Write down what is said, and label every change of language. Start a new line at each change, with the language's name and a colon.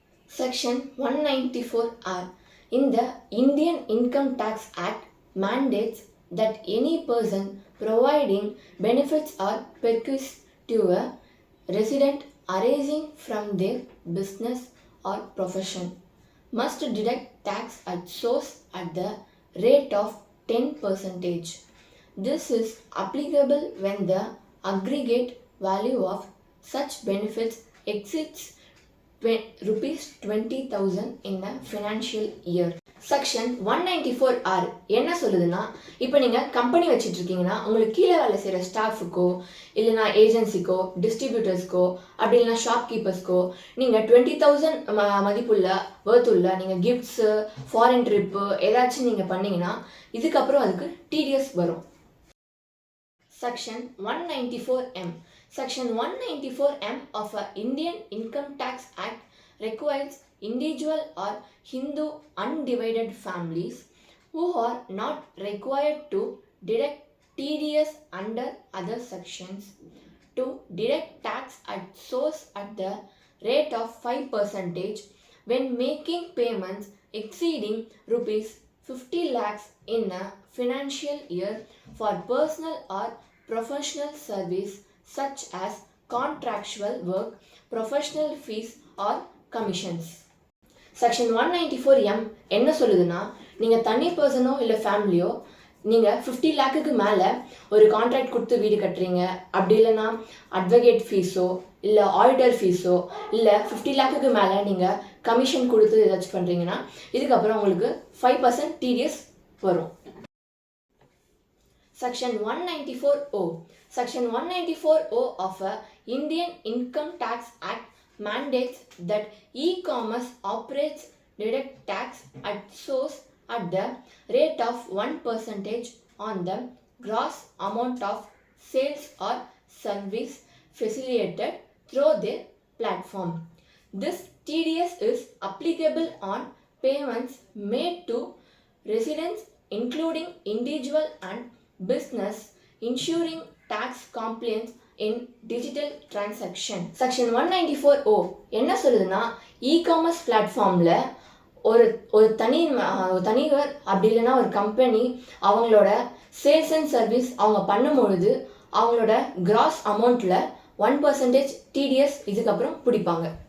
English: Section 194R in the Indian Income Tax Act mandates that any person providing benefits or bequests to a resident arising from their business or profession must deduct tax at source at the rate of 10%. This is applicable when the aggregate value of such benefits exceeds rupees 20,000 in a financial year.
Tamil: Section 194R என்ன சொல்லுதுன்னா, இப்போ நீங்கள் company வச்சுட்டு இருக்கீங்கன்னா உங்களுக்கு கீழே வேலை செய்கிற ஸ்டாஃபுக்கோ இல்லைனா ஏஜென்சிக்கோ டிஸ்ட்ரிபியூட்டர்ஸ்க்கோ அப்படி இல்லைனா ஷாப்கீப்பர்ஸ்க்கோ நீங்கள் 20,000 மதிப்புள்ள வர்த்துள்ள நீங்கள் கிஃப்ட்ஸு ஃபாரின் ட்ரிப்பு ஏதாச்சும் நீங்கள் பண்ணிங்கன்னா இதுக்கப்புறம் அதுக்கு டிடிஎஸ் வரும்.
English: Section 194M. Section 194M of the Indian Income Tax Act requires individual or Hindu undivided families who are not required to deduct TDS under other sections to deduct tax at source at the rate of 5% when making payments exceeding rupees 50 lakhs in a financial year for personal or professional service such as contractual work, professional fees or commissions.
Tamil: Section 194M என்ன சொல்லுதுன்னா, நீங்கள் தனி பர்சனோ இல்லை ஃபேமிலியோ நீங்கள் 50 லேக்குக்கு மேலே ஒரு contract கொடுத்து வீடு கட்டுறீங்க, அப்படி இல்லைன்னா அட்வொகேட் ஃபீஸோ இல்லை ஆடிட்டர் ஃபீஸோ இல்லை 50 லேக்குக்கு மேலே நீங்கள் கமிஷன் கொடுத்து ஏதாச்சும் பண்ணுறீங்கன்னா இதுக்கப்புறம் உங்களுக்கு 5% டிடிஎஸ் வரும்.
English: Section 194O. Section 194O of the Indian Income Tax Act mandates that e-commerce operates deduct tax at source at the rate of 1% on the gross amount of sales or service facilitated through their platform. This TDS is applicable on payments made to residents including individual and business, ensuring tax compliance in digital transaction.
Tamil: Section 194O என்ன சொல்லுதுன்னா, e-commerce பிளாட்ஃபார்மில் ஒரு தனிவர் அப்படி இல்லைன்னா ஒரு company அவங்களோட sales and service அவங்க பண்ணும்பொழுது அவங்களோட கிராஸ் அமௌண்ட்டில் 1% டிடிஎஸ் இதுக்கப்புறம் பிடிப்பாங்க.